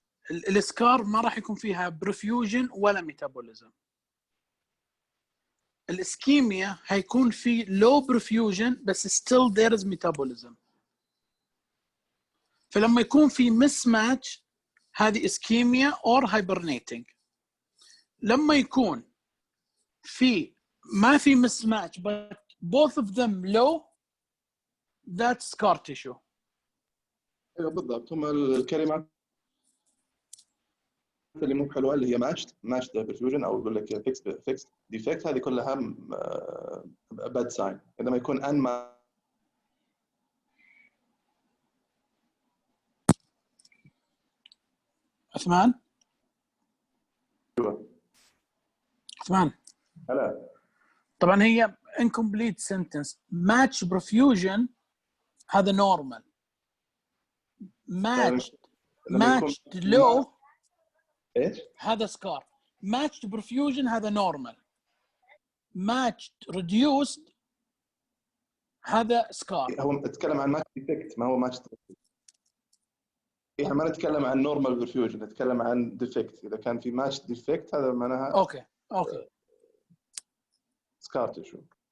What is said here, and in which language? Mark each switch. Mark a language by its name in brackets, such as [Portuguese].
[Arabic] السكار ما راح يكون فيها برفيوجن ولا ميتابوليزم. الاسكيميا هيكون في لو برفيوجن بس [English] still there is metabolism. [Arabic] فلما يكون في مس ماتش هذه اسكيميا [English] or hibernating. [Arabic] لما يكون في ما في [English] Mismatch but both of them low that's scar tissue. [Arabic] ايوه بالضبط. هم الكلمات اللي مو حلوه اللي هي ماتشد برفيوجن او يقول لك فيكس ديفكت، هذه كلها باد ساين. عندما يكون ان عثمان هلا. طبعا هي [English] incomplete sentence. match perfusion [Arabic] هذا [English] normal. matched low [Arabic] ايش؟ هذا scar. [English] matched perfusion [Arabic] هذا [English] normal. matched reduced هذا scar. [Arabic] هو نتكلم عن ماتش ديفكت ما هو ماتش. احنا ما نتكلم عن نورمال برفيوجن، نتكلم عن ديفكت. اذا كان في ماتش ديفكت هذا معناها اوكي سكار تيشو.